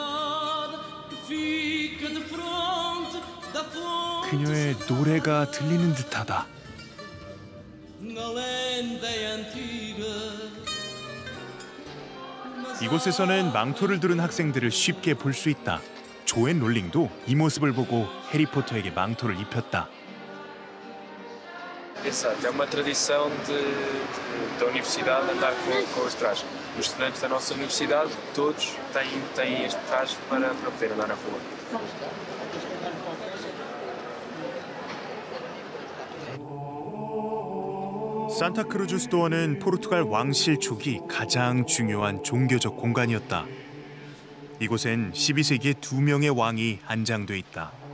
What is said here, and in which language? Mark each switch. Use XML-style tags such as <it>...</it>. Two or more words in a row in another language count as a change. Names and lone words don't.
<ko>그녀의 노래가 들리는 듯하다. 이곳에서는 망토를 두른 학생들을 쉽게 볼 수 있다. 조앤 롤링도 이 모습을 보고 해리포터에게 망토를 입혔다.</ko> <pt>Exato, é uma tradição da universidade andar com os trajes. Os estudantes da nossa universidade, todos têm este traje para poder andar na rua.</pt> <ko>산타크루즈 수도원은 포르투갈 왕실 초기 가장 중요한 종교적 공간이었다. 이곳엔 12세기에 2명의 왕이 안장돼 있다.</ko>